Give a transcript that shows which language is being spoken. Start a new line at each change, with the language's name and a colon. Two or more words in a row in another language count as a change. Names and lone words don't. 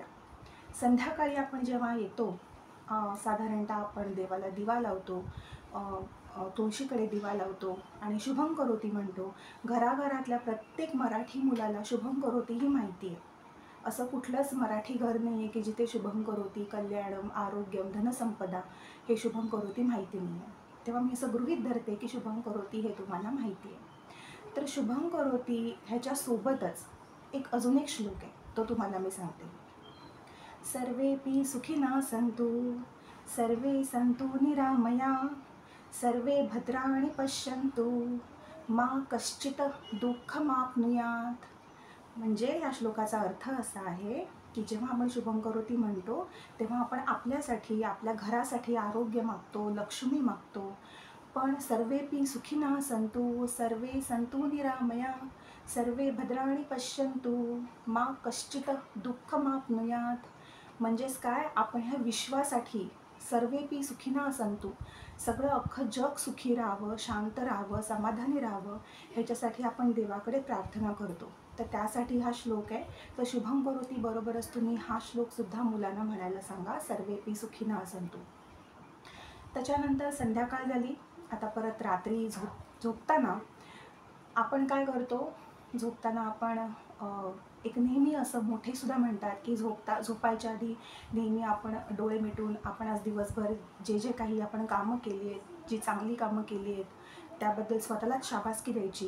Marathi: संध्याकाळी आपण जेव्हा येतो, साधारणतः आपण देवाला दिवा लावतो, तुळशीकडे दिवा लावतो आणि शुभं करोती म्हणतो. घराघरातल्या प्रत्येक मराठी मुलाला शुभं करोती ही माहिती आहे. असं कुठलंच मराठी घर नाही आहे की जिथे
Sanskrit: शुभं करोती, कल्याणम, आरोग्यम, धनसंपदा
Marathi: हे शुभं करोती माहिती नाही आहे. तेव्हा मी असं गृहीत धरते की शुभं करोती हे तुम्हाला माहिती आहे. तर शुभं करोती ह्याच्यासोबतच एक अजून एक श्लोक आहे, तो तुम्हाला मी सांगते.
Sanskrit: सर्वेपि सुखिनः सन्तु, सर्वे सन्तु निरामया, सर्वे भद्राणि पश्यन्तु, मा कश्चित दुःखमाप्नुयात्.
Marathi: म्हणजे या श्लोकाचा अर्थ असा आहे की जेव्हा आपण शुभं करोती म्हणतो तेव्हा आपण आपल्यासाठी, आपल्या घरासाठी आरोग्य मागतो, लक्ष्मी मागतो.
Sanskrit: पण सर्वेपि सुखिनः सन्तु, सर्वे सन्तु निरामया, सर्वे भद्राणि पश्यन्तु, मा कश्चित दुःखमाप्नुयात्.
Marathi: म्हणजेच काय, आपण ह्या विश्वासाठी
Sanskrit: सर्वेपि सुखिनः सन्तु,
Marathi: सगळं अख्खं जग सुखी राहावं, शांत राहावं, समाधानी राहावं, ह्याच्यासाठी आपण देवाकडे प्रार्थना करतो. तर त्यासाठी हा श्लोक आहे. तर शुभं करोती बरोबरच तुम्ही हा श्लोकसुद्धा मुलांना म्हणायला सांगा,
Sanskrit: सर्वेपि सुखिनः सन्तु.
Marathi: त्याच्यानंतर संध्याकाळ झाली, आता परत रात्री झोपताना आपण काय करतो, झोपताना आपण एक नेहमी असं मोठेसुद्धा म्हणतात की झोपायच्या आधी नेहमी आपण डोळे मिटून आपण आज दिवसभर जे जे काही आपण कामं केली आहेत, जी चांगली कामं केली आहेत त्याबद्दल स्वतःलाच शाबासकी द्यायची.